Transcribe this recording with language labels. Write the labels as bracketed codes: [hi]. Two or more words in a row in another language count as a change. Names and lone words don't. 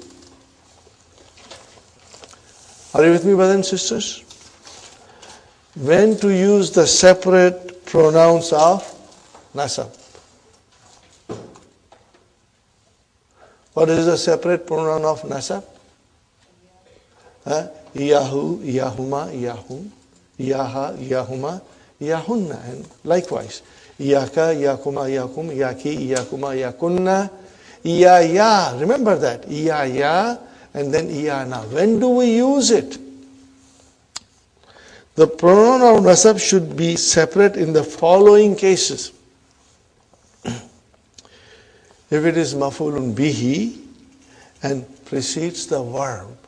[en] Are you with me, brothers and sisters? When to use the separate pronouns of nasab. What is the separate pronoun of nasab? [ar] إياه، إياهما، إياهم. إياها، إياهما، إياهن. [en] And likewise. [ar] إياك، إياكما، إياكم. إياكِ، إياكما، إياكن. Iyaya. [en] Remember that. Iyaya and then iyana. When do we use it? The pronoun of nasab should be separate in the following cases. If it is [ar] مفعولٌ به [en] and precedes the verb.